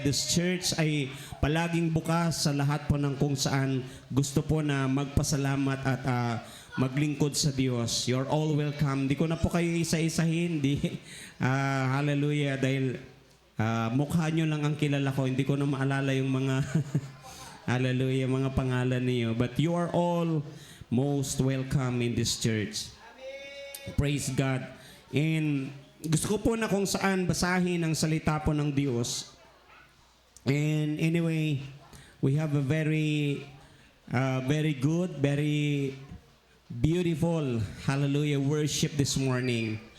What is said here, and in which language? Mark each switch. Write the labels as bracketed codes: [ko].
[en] This church [tl] ay palaging bukas sa lahat po ng kung saan gusto po na magpasalamat at maglingkod sa Diyos. [en] You're all welcome. [tl] Di ko na po kayo isa-isahin. Hallelujah. Dahil mukha nyo lang ang kilala ko. Hindi ko na maalala yung mga hallelujah, mga pangalan niyo. [en] But you are all most welcome in this church. Praise God. [tl] And gusto ko po na kung saan basahin ang salita po ng Diyos. [en] And anyway, we have a very good, very beautiful, hallelujah, worship this morning.